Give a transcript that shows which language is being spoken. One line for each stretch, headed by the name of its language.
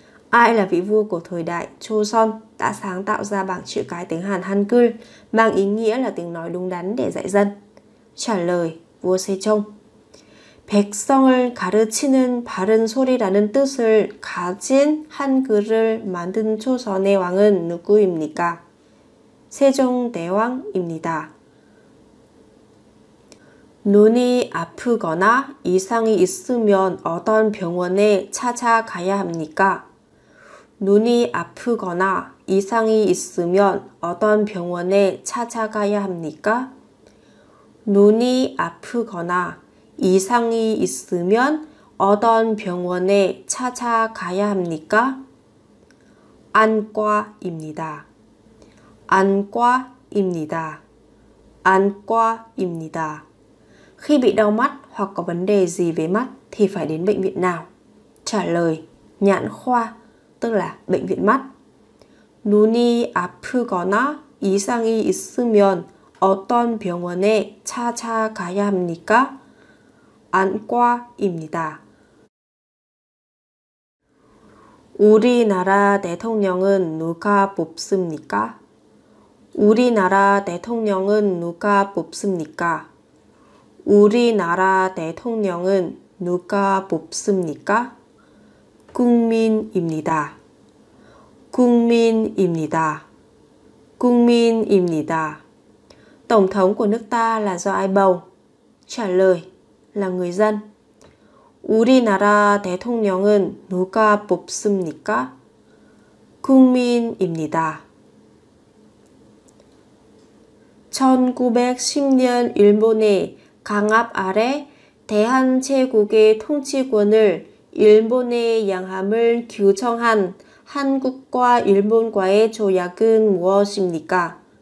Vietnamese: Ai là vị vua của thời đại Joseon đã sáng tạo ra bảng chữ cái tiếng Hàn Hangul mang ý nghĩa là tiếng nói đúng đắn để dạy dân? Trả lời: vua Sejong.
Korean: 백성을 가르치는 바른 소리라는 뜻을 가진 한글을 만든 조선의 왕은 누구입니까? 세종대왕입니다. 눈이 아프거나 이상이 있으면 어떤 병원에 찾아가야 합니까? 눈이 아프거나 이상이 있으면 어떤 병원에 찾아가야 합니까? 눈이 아프거나 이상이 있으면 어떤 병원에 찾아가야 합니까? 안과입니다. 안과입니다. 안과입니다.
Vietnamese: Khi bị đau mắt hoặc có vấn đề gì về mắt thì phải đến bệnh viện nào? Trả lời: nhãn khoa, tức là bệnh viện mắt.
Korean: 눈이 아프거나 이상이 있으면 어떤 병원에 찾아가야 합니까? 안과입니다. 우리나라 대통령은 누가 뽑습니까? 우리나라 대통령은 누가 뽑습니까? 우리나라 대통령은 누가 뽑습니까? 국민입니다. 국민입니다. 국민입니다.
Vietnamese: Tổng thống của nước ta là do ai bầu? Trả lời là người dân.
Korean: 우리나라 대통령은 누가 뽑습니까? 국민입니다. 1910년 일본의 강압 아래 대한제국의 통치권을 일본에 양함을 규정한 한국과 일본과의 조약은 무엇입니까?